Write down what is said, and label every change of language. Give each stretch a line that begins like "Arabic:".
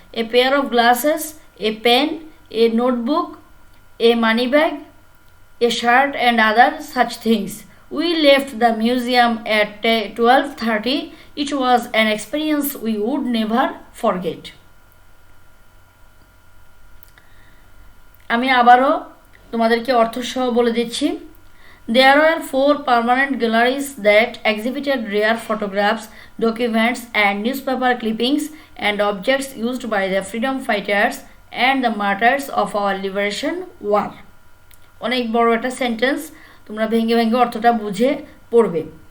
English: A pair of glasses, a pen, a notebook, a money bag, a shirt, and other such things. We left the museum at 12:30. It was an experience we would never forget.
Bangla: আমি আবারও তোমাদেরকে অর্থসহ বলে দিচ্ছি।
English: There were 4 permanent galleries that exhibited rare photographs, documents, and newspaper clippings and objects used by the freedom fighters and the martyrs of our liberation war.
Bangla: অনেক বড় একটা sentence, তোমরা ভেঙে অর্থটা বুঝে পড়বে।